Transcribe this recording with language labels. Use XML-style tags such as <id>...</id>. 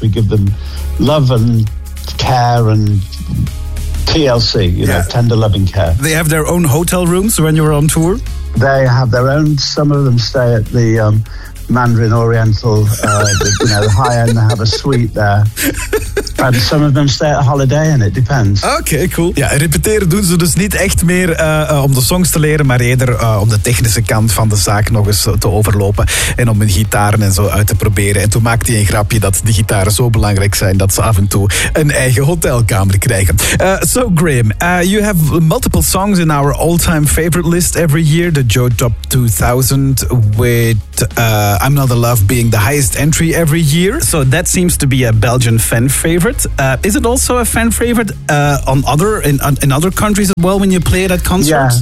<en>We give them love and care and TLC, know, tender loving care. They have their own hotel rooms when you're on tour? They have their own. Some of them stay at the Mandarin Oriental, the high-end, they have a suite there. And some of them stay at holiday and it depends. Okay, cool.</en> <nl>Ja, repeteren doen ze dus niet echt meer om de songs te leren, maar eerder om de technische kant van de zaak nog eens te overlopen en om hun gitaren en zo uit te proberen. En toen maakte hij een grapje dat die gitaren zo belangrijk zijn dat ze af en toe een eigen hotelkamer krijgen.</nl> <en>So Graeme, you have multiple songs in our all-time favorite list every year, the Joe Top 2000 with I'm Not a Love being the highest entry every year. So that seems to be a Belgian fan favorite. Is it also a fan favorite in other countries as well when you play it at concerts?</en>